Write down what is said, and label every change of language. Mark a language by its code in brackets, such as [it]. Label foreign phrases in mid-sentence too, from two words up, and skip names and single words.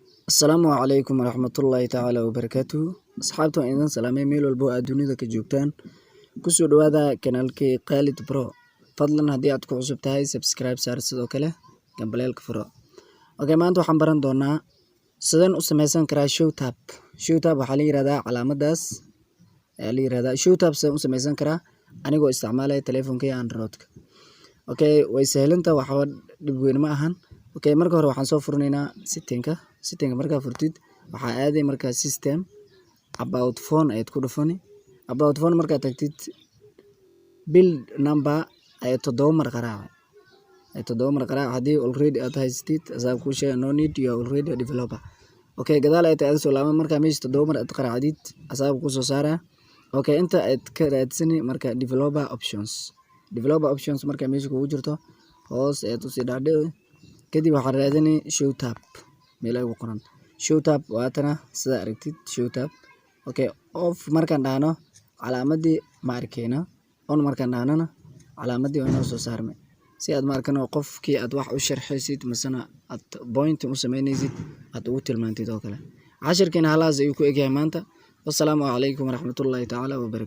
[ar] السلام عليكم ورحمة الله تعالى وبركاته. [so] Asxaabta waan idin salaamay meel walbo aad dunida ka joogtaan. Kusoo dhawaada kanaalkii Khalid Pro. Fadlan haddii aad ku cusub tahay subscribe saar sidoo kale gambaleelka furo. Okay, maanta waxaan baran doonaa sideen u samaysan karaa [en] show tab. Show tab [so] waxaa la yiraahdaa calaamadaas ayaa la yiraahdaa [en] show tab [so] sideen u samaysan karaa anigoo isticmaalaya telefonkayga Android-ka. Okay, way sahlantaa waxba dhib weyn ma ahan. Okay, marka hore waxaan soo furnaynaa setting markaa furtid waxaa aaday markaa [en] system about phone [so] ayaad ku dhufani [en] about phone [so] markaa tagtid [en] build number [so] ay 7 mar qaraac haddii already aad haysatid asaab ku sheegay [en] no need you are already a developer. [so] Okay, gadaal ay tahay soo laaban markaa meesha 7 mar aad qaraacdid asaab ku soo saaraa. Okay, inta aad ka raadsani markaa [en] developer options [so] markaa meesha kugu jirto hoos aad u sii dhaadhici kadib waxaad raadini [en] show tab [so] meel ay ku qoran [en] show tab [so] waatana sida aragtid [en] show tab. [so] Okay, off markaan dhahno calaamadii ma arkayna on markaan dhahnana calaamadii waa noo soo saarmay si aad ma arkano qofkii aad wax u sharxaysid masana aad point u sameynaysid aad ugu tilmaantid oo kale. Cashirkeena halaas ayuu ku egyahay maanta. [ar] والسلام عليكم ورحمة الله تعالى وبركاته.